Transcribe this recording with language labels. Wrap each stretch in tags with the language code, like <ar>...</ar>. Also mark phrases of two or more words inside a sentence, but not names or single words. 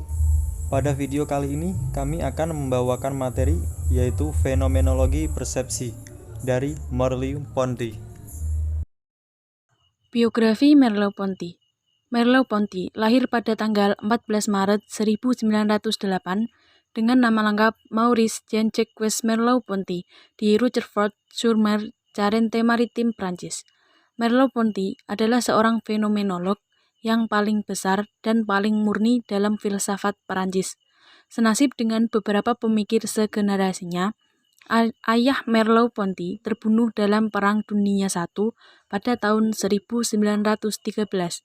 <id>Pada video kali ini kami akan membawakan materi yaitu fenomenologi persepsi dari Merleau-Ponty. Biografi Merleau-Ponty. Merleau-Ponty lahir pada tanggal 14 Maret 1908 dengan nama lengkap Maurice Jean-Jacques Merleau-Ponty di Rochefort-sur-Mer, Charente-Maritime, Prancis. Merleau-Ponty adalah seorang fenomenolog yang paling besar dan paling murni dalam filsafat Perancis. Senasib dengan beberapa pemikir segenerasinya, ayah Merleau-Ponty terbunuh dalam Perang Dunia I pada tahun 1913.</id>